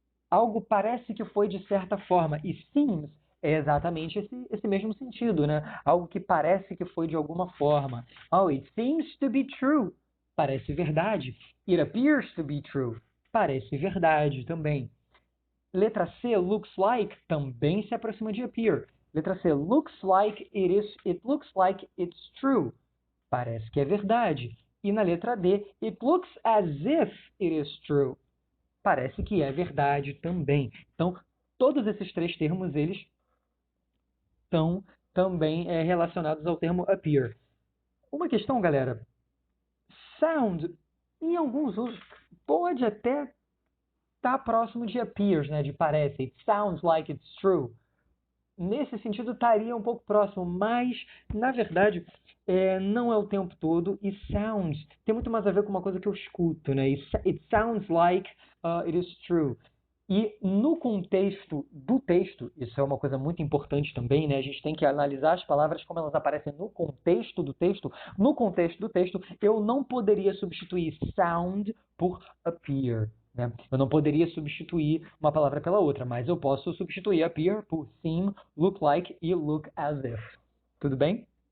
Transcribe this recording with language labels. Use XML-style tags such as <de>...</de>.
<pt>Algo parece que foi de certa forma, e seems é exatamente esse mesmo sentido, né? Algo que parece que foi de alguma forma.</pt> <en>Oh, it seems to be true.</en> <pt>Parece verdade.</pt> <en>It appears to be true.</en> <pt>Parece verdade também. Letra C, looks like, também se aproxima de appear. Letra C,</pt> <en>looks like it looks like it's true.</en> <pt>Parece que é verdade. E na letra D,</pt> <en>it looks as if it is true.</en> <pt>Parece que é verdade também. Então, todos esses 3 termos, eles estão também relacionados ao termo appear. Uma questão, galera. Sound, em alguns usos, pode até estar próximo de appears, né? De parece.</pt> <en>It sounds like it's true.</en> <pt>Nesse sentido, estaria um pouco próximo, mas, na verdade, não é o tempo todo. E sounds tem muito mais a ver com uma coisa que eu escuto, né?</pt> <en>It sounds like it is true.</en> <pt>E no contexto do texto, isso é uma coisa muito importante também, né? A gente tem que analisar as palavras como elas aparecem no contexto do texto. No contexto do texto, eu não poderia substituir sound por appear, né? Eu não poderia substituir uma palavra pela outra, mas eu posso substituir appear por seem, look like e look as if. Tudo bem?</pt>